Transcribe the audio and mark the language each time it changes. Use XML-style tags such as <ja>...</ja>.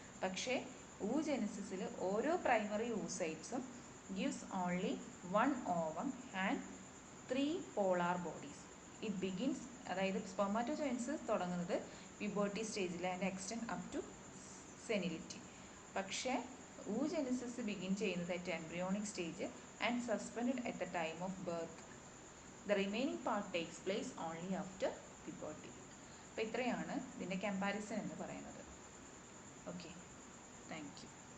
<en>പക്ഷേ oogenesisൽ ഓരോ പ്രൈമറി oocytesഉം gives only 1 ovum and 3 polar bodies. It begins,</en> <ml>അതായത് സ്പെർമാറ്റോജെനിസിസ് തുടങ്ങുന്നത് പ്യൂബർട്ടി സ്റ്റേജിൽ</ml> <en>And extend up to senility. പക്ഷേ oogenesis begin ചെയ്യുന്നത് at embryonic stage and suspend at the time of birth. The remaining part takes place only after puberty.</en> <ml>അപ്പോൾ ഇത്രയാണ് ഇതിൻ്റെ comparison എന്ന് പറയുന്നത്. Okay, thank you.</ml>